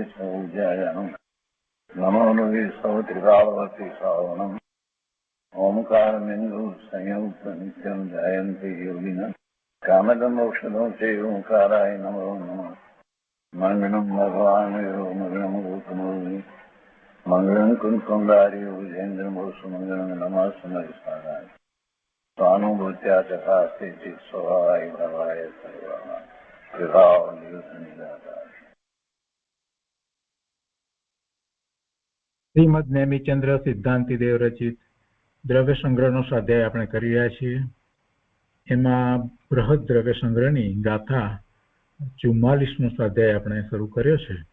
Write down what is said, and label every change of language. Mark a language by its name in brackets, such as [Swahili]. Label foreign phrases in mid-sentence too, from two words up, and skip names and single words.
[Sanskrit] सौज्यायानं नमो लोये सौत्रिकावती सावनं ओंकारमिन्दु संयुक्त नित्यं जयन्ति योगिनः कामदमोक्षदो चैव ओंकाराय नमो नमः मङ्गलं भगवान् मङ्गलं गौतमोऽग्नि मङ्गलं कुन्कुण्डार्यो विजेन्द्रमोसुमङ्गलं नमः समरिसाराय स्वानुभूत्या चकास्ते चित् स्वभावाय भवाय सर्वाः विभाव निरुद्ध निराकार। [Gujarati] શ્રીમદ નેમિચંદ્ર સિદ્ધાંતિ દેવ રચિત દ્રવ્ય સંગ્રહનો સ્વાધ્યાય આપણે કરી રહ્યા છીએ. એમાં બૃહદ દ્રવ્ય સંગ્રહની ગાથા 44નો સ્વાધ્યાય આપણે શરૂ કર્યો છે.